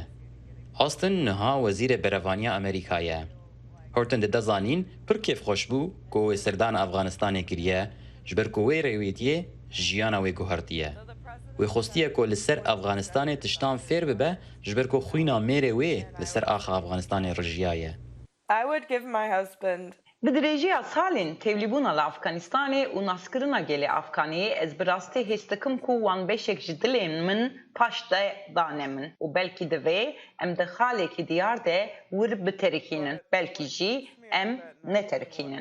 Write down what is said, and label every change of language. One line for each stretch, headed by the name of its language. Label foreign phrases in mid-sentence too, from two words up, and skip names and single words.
Kurdish: Austin niha wezîrê berevaniya Amerîkayê ye. Horton de dezanîn pir kêfxweş bû ku wê serdana Efxanistanê kiriye ji ber ku wê rêwîtiye jiyana wê guhertiye. Wê xostiye ku li ser Efxanistanê tiştan fêr bibe ji ber ku xwîna mêrê wê li ser axa Efxanistanê rijiyaye.
English: I would give my husband
Kurdish: Bi dirêjiya salên tevlîbûna li Efxanistanê û naskirina gelê Efxaniyê ez bi rastî hês dikim ku wan beşek ji dilên min paş de dane min û belkî divê em di xalekî diyar de wir biterikînin belkî jî em neterikînin.